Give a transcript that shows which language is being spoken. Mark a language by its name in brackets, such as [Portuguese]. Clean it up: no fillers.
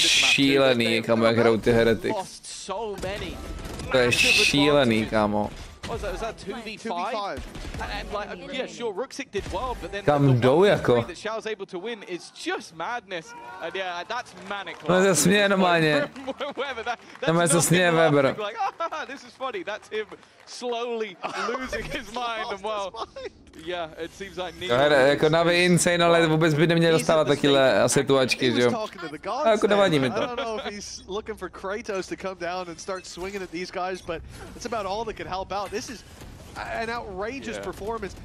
[Czech] šílený, kámo, jak hrajou ty Heretics. To je šílený, kámo. [English] Was that 2v5? And like, yeah, sure, Rook6 did well, but then [Czech] kam jdou jako? [English] that Xiao's able to win is just madness. And yeah, that's manic. [Czech] No se směje normálně. Tam se směje Weber. [English] Like, this is funny. That's him slowly losing his mind and well. Yeah, it seems like [Czech] jako Navi insane, ale vůbec by neměl dostávat takové situačky, že jo? A jako nevadí mi to. [English] I don't know if he's looking for Kratos to come down and start swinging at these guys, but it's about all that could help out. This is an outrageous performance.